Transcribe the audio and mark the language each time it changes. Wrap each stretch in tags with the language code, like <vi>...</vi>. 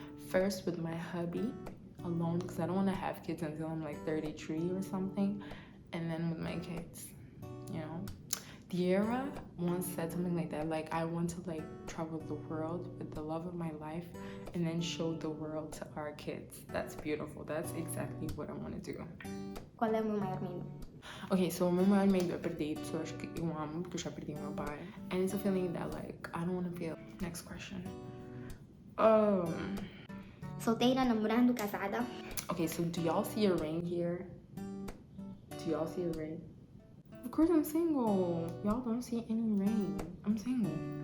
<en>First with my hubby alone, because I don't want to have kids until I'm like 33 or something. And then with my kids, you know. Diera once said something like that, like I want to like travel the world with the love of my life and then show the world to our kids. That's beautiful. That's exactly what I want to do.</en> <pt>Qual é o meu maior medo? Okay, so o meu maior medo é perder pessoas que eu amo, porque eu já perdi meu pai.</pt> <en>And it's a feeling that like I don't want to feel. Next question.</en> <pt>Solteira, namorando, casada?</pt> <en>Okay, so do y'all see a ring here? Do y'all see a ring? Of course I'm single. Y'all don't see any ring. I'm single.</en>